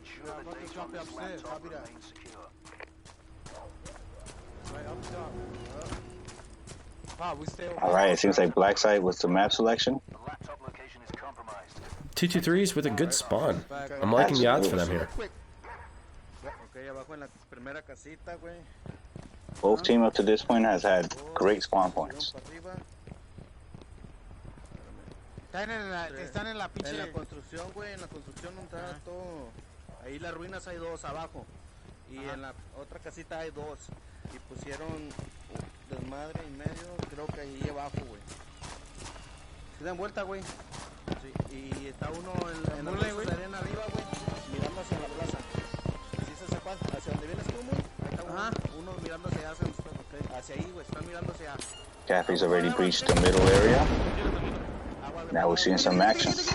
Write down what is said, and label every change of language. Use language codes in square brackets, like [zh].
[en] I'm about to drop it upstairs. Copy that. Right up top. Wow, we stay over. All right, it seems like Black Site with the map selection. 223's with a good spawn. I'm liking the odds for them here. [es] Okay, abajo en la primera casita, güey. [en] Both team up to this point has had great spawn points. [es] Están en la pinche... En la construcción, güey, en la construcción está todo. Ahí las ruinas hay dos abajo. Y en la otra casita hay dos. Y pusieron desmadre en medio, creo que ahí abajo, güey. Se dan vuelta, güey. Sí, y está uno en la arena arriba, güey, mirando hacia la plaza. ¿Sí se sepa? ¿Hacia donde vienes tú, güey? Ahí está uno mirando hacia allá, hacia ahí, güey, están mirando hacia allá. [en] Gaffy's already breached the middle area. Now we're seeing some action.